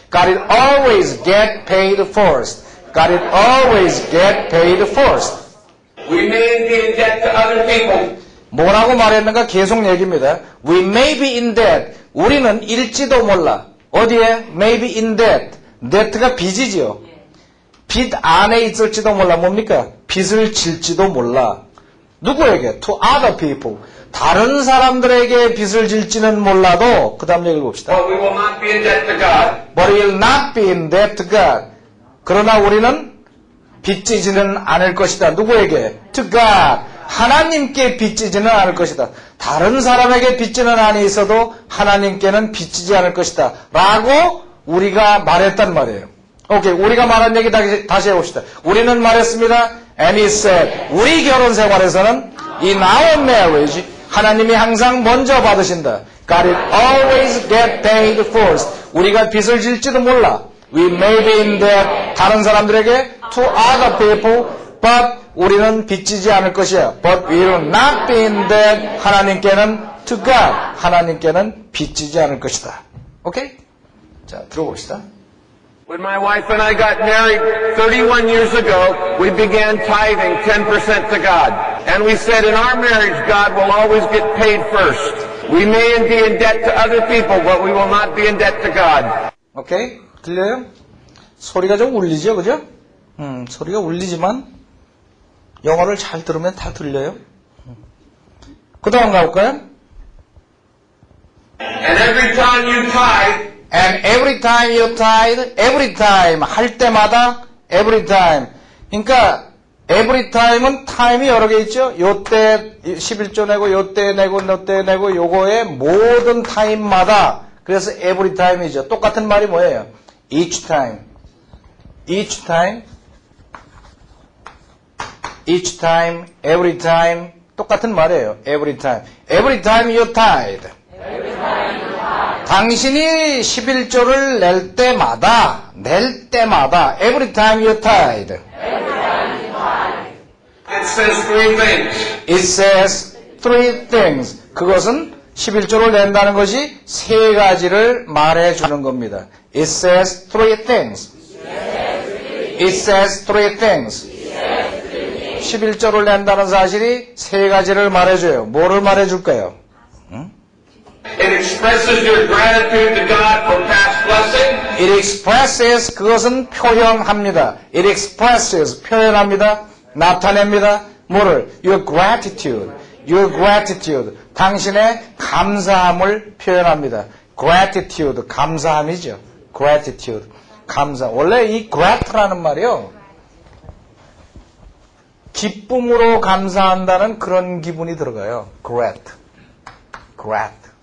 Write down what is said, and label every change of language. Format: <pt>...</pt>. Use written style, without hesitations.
<en>God will always get paid first. God will always get paid first. We may be in debt to other people.</en> <ko>뭐라고 말했는가 계속 얘기입니다.</ko> <en>We may be in debt.</en> <ko>우리는 일지도 몰라. 어디에?</ko> <en>May be in debt.</en> <ko>debt가 빚이지요. 빚 안에 있을지도 몰라. 뭡니까? 빚을 질지도 몰라. 누구에게?</ko> <en>To other people.</en> <ko>다른 사람들에게 빚을 질지는 몰라도 그 다음 얘기를 봅시다.</ko> <en>But we will not be in debt to God. But we will not be in debt to God.</en> <ko>그러나 우리는 빚지지는 않을 것이다. 누구에게?</ko> <en>To God.</en> <ko>하나님께 빚지지는 않을 것이다. 다른 사람에게 빚지는 안이 있어도 하나님께는 빚지지 않을 것이다. 라고 우리가 말했단 말이에요. 오케이, 우리가 말한 얘기 다시 해봅시다. 우리는 말했습니다.</ko> <en>And he said,</en> <ko>우리 결혼 생활에서는</ko> <en>in our marriage,</en> <ko>하나님이 항상 먼저 받으신다.</ko> <en>God will always get paid first.</en> <ko>우리가 빚을 질지도 몰라.</ko> <en>We may be in debt,</en> <ko>다른 사람들에게,</ko> <en>to other people, but</en> <ko>우리는 빚지지 않을 것이야.</ko> <en>But we will not be in debt,</en> <ko>하나님께는,</ko> <en>to God,</en> <ko>하나님께는 빚지지 않을 것이다. 오케이? 자, 들어봅시다.</ko> <en>When my wife and I got married 31 years ago, we began tithing 10% to God. And we said in our marriage, God will always get paid first. We may be in debt to other people, but we will not be in debt to God.</en> <ko>오케이? 들려요? 소리가 좀 울리죠, 그죠? 소리가 울리지만 영어를 잘 들으면 다 들려요. 그 다음 가볼까요?</ko> <en>And every time you tithe, And every time you tithe, every time,</en> <ko>할 때마다,</ko> <en>every time.</en> <ko>그러니까, every time은 time이 여러 개 있죠? 요때 11조 내고, 요때 내고, 요때 내고, 요거의 모든 time마다. 그래서 every time이죠. 똑같은 말이 뭐예요?</ko> <en>Each time. Each time. Each time, every time.</en> <ko>똑같은 말이에요.</ko> <en>Every time. Every time you tithe.</en> <ko>당신이 11조를 낼 때마다,</ko> <en>every time you tithe. it says three things. It says three things.</en> <ko>그것은 11조를 낸다는 것이 세 가지를 말해주는 겁니다.</ko> <en>It says three things. It says three things.</en> <ko>11조를 낸다는 사실이 세 가지를 말해줘요. 뭐를 말해줄까요?</ko> <en>It expresses your gratitude to God for past blessing. It expresses,</en> <ko>그것은 표현합니다.</ko> <en>It expresses,</en> <ko>표현합니다. 나타냅니다. 뭐를?</ko> <en>Your gratitude. Your gratitude.</en> <ko>당신의 감사함을 표현합니다. Gratitude, 감사함이죠. Gratitude, 감사. 원래 이 grat라는 말이요. 기쁨으로 감사한다는 그런 기분이 들어가요. Grat. Grat.</ko>